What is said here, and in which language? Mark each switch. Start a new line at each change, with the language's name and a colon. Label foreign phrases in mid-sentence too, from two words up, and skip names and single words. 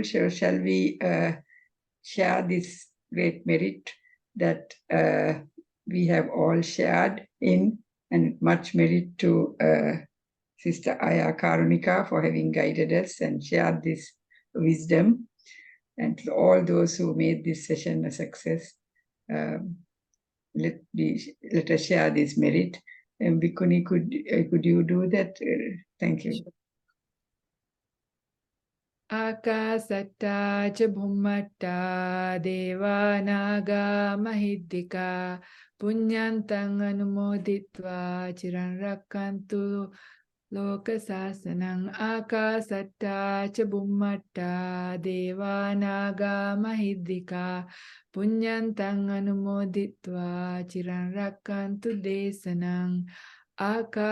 English: Shall we share this great merit that we have all shared in, and much merit to Sister Ayya Karunika for having guided us and shared this wisdom, and to all those who made this session a success. Let us share this merit. And Bhikkhuni, could you do that? Thank you.
Pali: Akasatta cha bhummatta deva naga mahiddhika punyantang anumoditva chiran rakkantu Lokasasanang akasatta cha bummatta devanaga mahidika punyantang anumoditva chiran rakkantu desanang akasatta